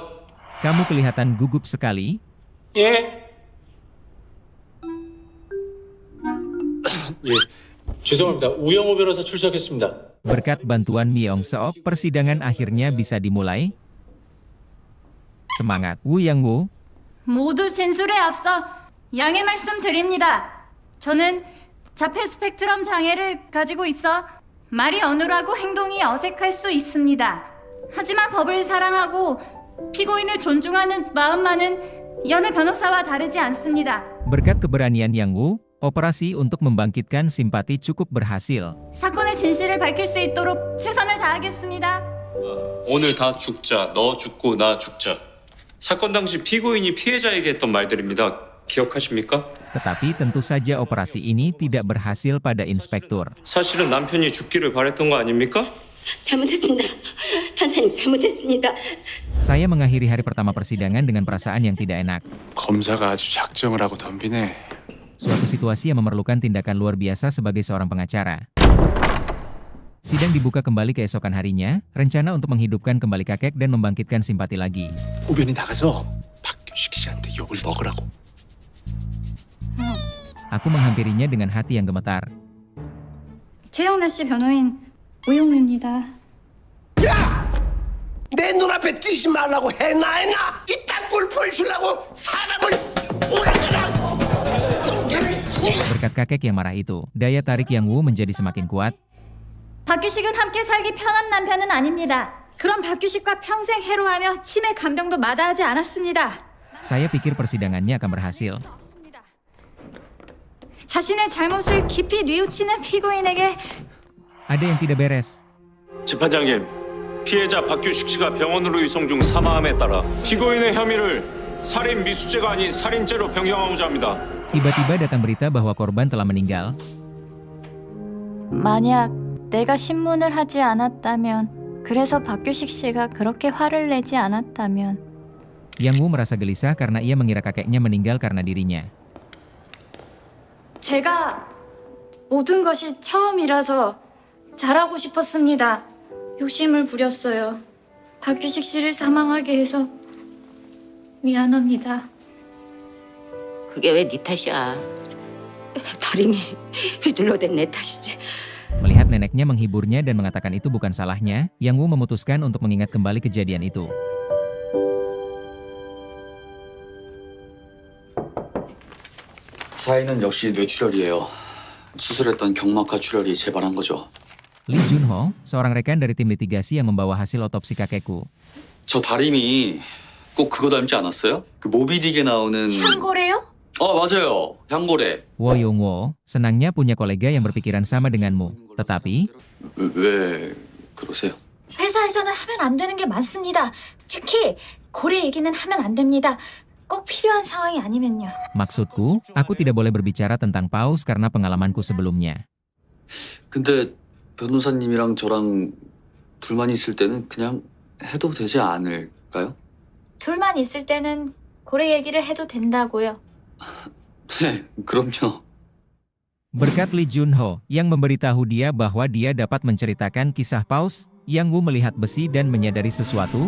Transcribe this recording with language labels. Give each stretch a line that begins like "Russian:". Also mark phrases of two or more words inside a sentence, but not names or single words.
Indonesian: Kamu kelihatan gugup sekali.
Korean: 예. 예. 죄송합니다. 우영우 변호사 출석했습니다.
Indonesian: Berkat bantuan Myung Seok, persidangan akhirnya bisa dimulai. Semangat, Woo Yang Woo.
Korean: 모두 진술에 앞서 양해 말씀드립니다. 저는 자폐 스펙트럼 장애를 가지고 있어 말이 어눌하고 행동이 어색할 수 있습니다. 하지만 법을 사랑하고 피고인을 존중하는 마음만은 연애 변호사와 다르지 않습니다.
Indonesian: Berkat keberanian Yang Woo, operasi untuk membangkitkan simpati cukup berhasil.
Korean: 사건의 진실을 밝힐 수 있도록 최선을 다하겠습니다. 오늘 다 죽자, 너 죽고 나 죽자. 사건 당시 피고인이 피해자에게 했던 말들입니다. 기억하십니까?
Indonesian: Tetapi tentu saja operasi ini tidak berhasil pada inspektur.
Korean: 사실은 남편이 죽기를 바랬던 거 아닙니까? 잘못했습니다. 판사님 잘못했습니다.
Indonesian: Saya mengakhiri hari pertama persidangan dengan perasaan yang tidak enak.
Korean: 검사가 아주 작정을 하고 덤비네.
Indonesian: Suatu situasi yang memerlukan tindakan luar biasa sebagai seorang pengacara. Sidang dibuka kembali keesokan harinya, rencana untuk menghidupkan kembali kakek dan membangkitkan simpati lagi.
Korean: 호변이 나가서 박규식 씨한테 욕을 먹으라고.
Indonesian: Aku menghampirinya dengan hati yang gemetar.
Korean: 최영래 씨 변호인 우용우입니다. 내 눈앞에 뛰지 말라고 해나 이딴 꼴 보여주려고 사람을 오라가라.
Indonesian: Berkat kakek yang marah itu, daya tarik Yang Woo menjadi semakin kuat.
Korean: 박규식은 함께 살기 편한 남편은 아닙니다. 그런 박규식과 평생 해로하며 치매 간병도 마다하지 않았습니다.
Indonesian: Saya pikir persidangannya akan berhasil.
Korean: 자신의 잘못을 깊이 뉘우치는 피고인에게
Indonesian: Ada yang tidak beres.
Korean: 재판장님, 피해자 박규식 씨가 병원으로 이송 중 사망함에 따라 피고인의 혐의를 살인 미수죄가 아닌 살인죄로 변경하고자 합니다.
Indonesian: Tiba-tiba datang berita bahwa korban telah meninggal.
Korean: 만약 내가 신문을 하지 않았다면 그래서 박규식 씨가 그렇게 화를 내지 않았다면
Indonesian: Yang Woo merasa gelisah karena ia mengira kakeknya meninggal karena dirinya.
Korean: 제가 모든 것이 처음이라서 잘하고 싶었습니다. 욕심을 부렸어요. 박규식 씨를 사망하게 해서 미안합니다. 그게 왜 네 탓이야? 다림이 휘둘러댄 내 탓이지.
Indonesian: Melihat neneknya menghiburnya dan mengatakan itu bukan salahnya, Yang Woo memutuskan untuk mengingat kembali kejadian itu.
Korean: 사인은 역시 뇌출혈이에요. 수술했던 경막하 출혈이 재발한 거죠.
Indonesian: Lee Junho, seorang rekan dari tim litigasi yang membawa hasil otopsi kakekku.
Korean: 저 다림이 꼭 그거 닮지 않았어요? 그 모비딕에 나오는 향고래요? 맞아요. 향고래.
Indonesian: Woo Young Woo, senangnya punya kolega yang berpikiran sama denganmu. Tetapi,
Korean: 왜 그러세요? 회사에서는 하면 안 되는 게 많습니다. 특히 고래 얘기는 하면 안 됩니다. 꼭 필요한 상황이 아니면요.
Indonesian: maksudku, aku tidak boleh berbicara tentang paus karena pengalamanku sebelumnya.
Korean: 근데 변호사님이랑 저랑 둘만 있을 때는 그냥 해도 되지 않을까요? 둘만 있을 때는 고래 얘기를 해도 된다고요. 네, 그럼요.
Indonesian: Berkat Lee Junho, yang memberitahu dia bahwa dia dapat menceritakan kisah paus, Yang Woo melihat besi dan menyadari sesuatu.